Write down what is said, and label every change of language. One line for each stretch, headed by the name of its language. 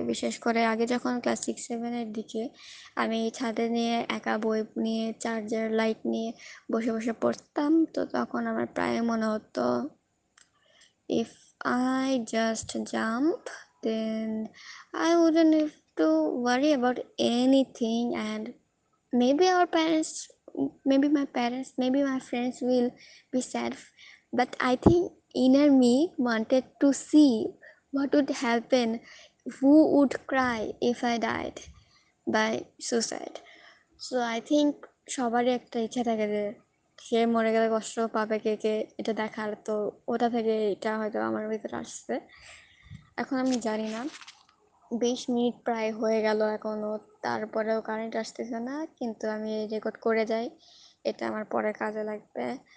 Bangla: বিশেষ করে আগে যখন ক্লাস 6-7-এর দিকে আমি ছাদে নিয়ে একা বই নিয়ে চার্জার লাইট নিয়ে বসে বসে পড়তাম, তো তখন আমার প্রায় মনে হতো,
English: if I just jump, then I wouldn't have to worry about anything, and maybe our parents, maybe my parents, maybe my friends will be sad. But I think inner me wanted to see what would happen, who would cry if I died by suicide. So I think
Bangla: সবারই একটা ইচ্ছা থাকে যে সে মরে গেলে কষ্ট পাবে কে কে, এটা দেখার। তো ওটা থেকে এটা হয়তো আমার ভিতরে আসছে। এখন আমি জানি না, 20 মিনিট প্রায় হয়ে গেল এখনো, তারপরেও কারেন্ট আসতেছে না, কিন্তু আমি রেকর্ড করে যাই, এটা আমার পরে কাজে লাগবে।